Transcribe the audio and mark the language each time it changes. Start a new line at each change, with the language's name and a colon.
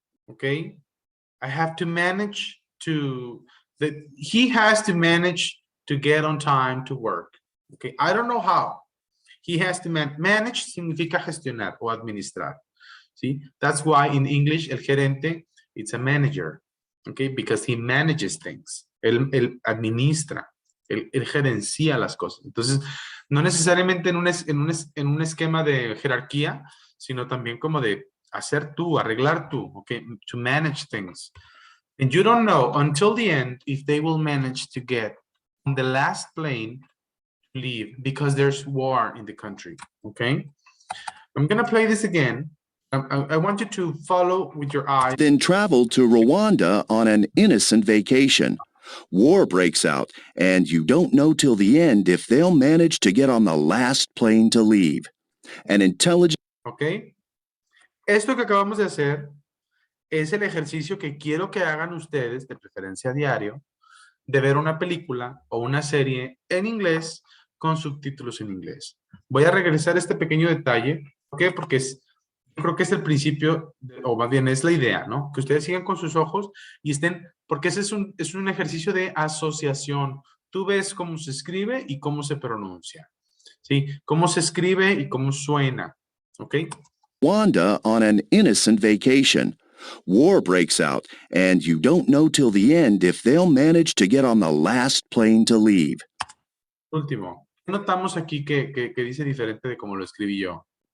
English: Okay, I have to manage to, that he has to manage to get on time to work. Okay, I don't know how. He has to manage
Spanish: significa gestionar o administrar.
English: See, that's why in English
Spanish: el gerente,
English: it's a manager. Okay, because he manages things.
Spanish: Él administra, él gerencia las cosas. Entonces, no necesariamente en un esquema de jerarquía, sino también como de hacer tú, arreglar tú, okay,
English: to manage things. And you don't know until the end if they will manage to get on the last plane to leave because there's war in the country, okay? I'm gonna play this again. I want you to follow with your eyes. Then traveled to Rwanda on an innocent vacation. War breaks out, and you don't know till the end if they'll manage to get on the last plane to leave. An intelligent Okay.
Spanish: Esto que acabamos de hacer es el ejercicio que quiero que hagan ustedes, de preferencia a diario, de ver una película o una serie en inglés con subtítulos en inglés. Voy a regresar a este pequeño detalle. ¿Por qué? Porque creo que es el principio, o más bien es la idea, ¿no? Que ustedes sigan con sus ojos y estén, porque ese es un ejercicio de asociación. Tú ves cómo se escribe y cómo se pronuncia, ¿sí? Cómo se escribe y cómo suena, ¿ok?
English: Rwanda on an innocent vacation. War breaks out, and you don't know till the end if they'll manage to get on the last plane to leave.
Spanish: Último. Notamos aquí que dice diferente de como lo escribí yo.